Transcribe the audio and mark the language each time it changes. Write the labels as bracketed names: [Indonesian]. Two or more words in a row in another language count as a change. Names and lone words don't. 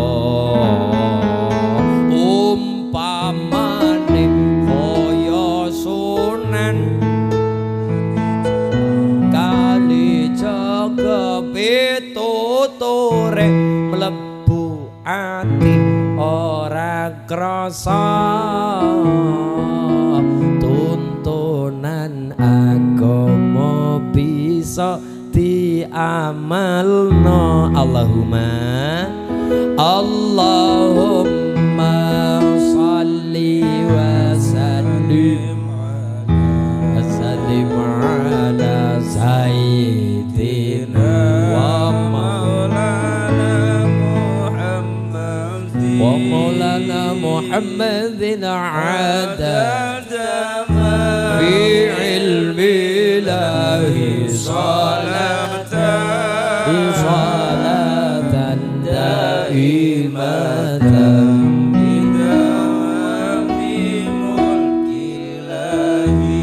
[Javanese] umpamane kaya Sunan Kalijaga pituture mlebu ati ora krasa tuntunan agama bisa diamalno. [Arabic] اللهم صل وسلم على سيدنا و مولانا محمد عدد في علم الله صلاة دائمة بدوام ملك الله.